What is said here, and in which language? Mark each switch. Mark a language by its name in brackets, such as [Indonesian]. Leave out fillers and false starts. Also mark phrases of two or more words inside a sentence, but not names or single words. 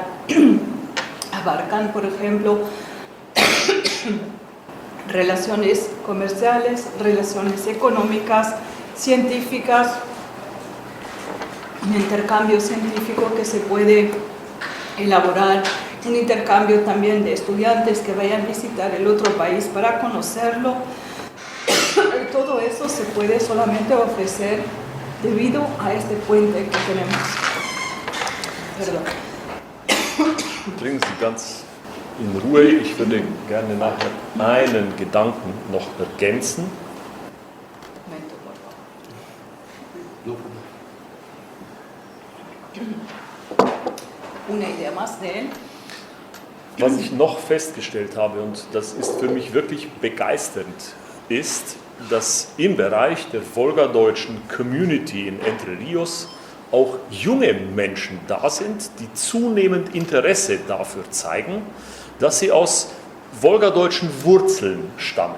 [Spanish] Abarcan, por ejemplo, relaciones comerciales, relaciones económicas, científicas, un intercambio científico que se puede elaborar, un intercambio también de estudiantes que vayan a visitar el otro país para conocerlo. Y todo eso se puede solamente ofrecer debido a este puente que tenemos. Perdón. [German] Trinken Sie ganz in Ruhe. Ich würde gerne nachher einen Gedanken noch ergänzen. [Spanish] Momento, por favor. Una idea más de él. [German] Was ich noch festgestellt habe, und das ist für mich wirklich begeisternd, ist, dass im Bereich der wolgadeutschen Community in Entre Ríos auch junge Menschen da sind, die zunehmend Interesse dafür zeigen, dass sie aus wolgadeutschen Wurzeln stammen.